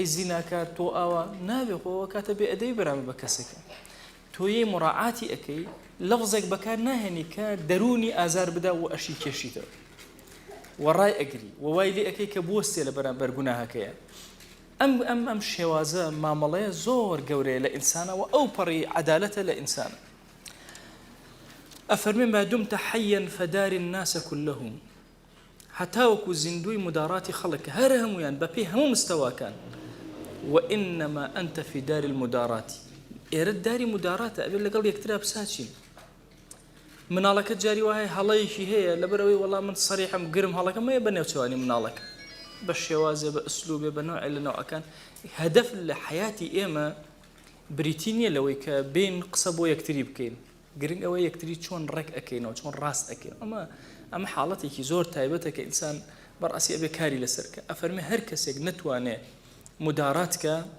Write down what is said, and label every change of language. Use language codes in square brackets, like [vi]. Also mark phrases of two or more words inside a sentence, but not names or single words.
[ckb] زیناکات تۆ ئاوا نابێ خۆەوە کاتە بێ ئەدەی بەرامبەر بە کەسێکە تۆ یەی مڕاعاتی ئەەکەی لەفزێک بەکار ناهێنی کە دەرونی ئازار بدا و ئەشی کێشیتەوە وەڕای ئەگری ووای لێ ئەەکەی کە بوەستێ لە بەرامبەر گوناهەکەیە ئەم شێوازە مامەڵەیە زۆر گەورەیە لە ئینسانەوە ئەو پەڕی عەدالەتە لە ئینسانە ئەفەرمێ [ar] ما دمت حيا فدار الناس كلهم [ckb] هەتاوەکو زیندوی مداراتی خەڵک هەر هەمویان بەپێی هەموو مستەواکان [ar] وإنما أنت في دار المدارات [ckb] ئێرە داری مداراتە ئەبێت لەگەڵ یەکترا بساچین مناڵەکە جاری وایە هەڵەیەکی هەیە لەبەرەوەی وەڵام من سەریحم گرم هەڵەکە مەیە بە نێوچەوانی مناڵەکە بە شێوازێ بە ئەسلوبێ بە نوعی لە نەوەکان هەدەف لە حیاتی ئێمە بریتی نییە لەوەی کە بین قسە بۆ یەکتری بکەین گرنگ ئەوە یەکتری چۆن ڕێک ئەەکەینەوە چۆن ڕاست ئەەکەین ئەمە حاڵەتێکی زۆر تایبەتە کە ئینسان بەڕاستی ئەبێ کاری لەسەرکە ئەفەرمێ هەر کەسێک نەتوانێ مداراتکە